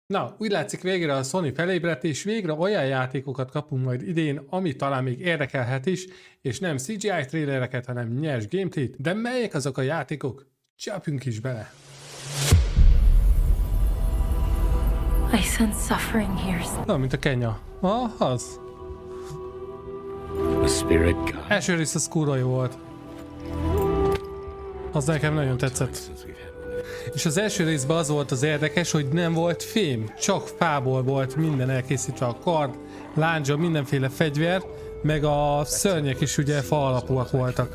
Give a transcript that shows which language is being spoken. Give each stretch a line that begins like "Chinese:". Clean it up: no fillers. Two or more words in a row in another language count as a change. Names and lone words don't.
Hungarian: Na, úgy látszik végre a Sony felébredt, és végre olyan játékokat kapunk majd idén, ami talán még érdekelhet is, és nem CGI trailereket, hanem nyers gameplayt. De melyek azok a játékok? Csapjunk is bele!
English: I sense suffering here.
Hungarian: Na, mint a Kenya. Az.
English: A spirit guide.
Hungarian: Első rész az kurva jó volt. Az nekem nagyon tetszett. És az első részben az volt az érdekes, hogy nem volt fém, csak fából volt minden elkészítve, a kard, láncsa, mindenféle fegyver, meg a szörnyek is ugye fa alapúak voltak.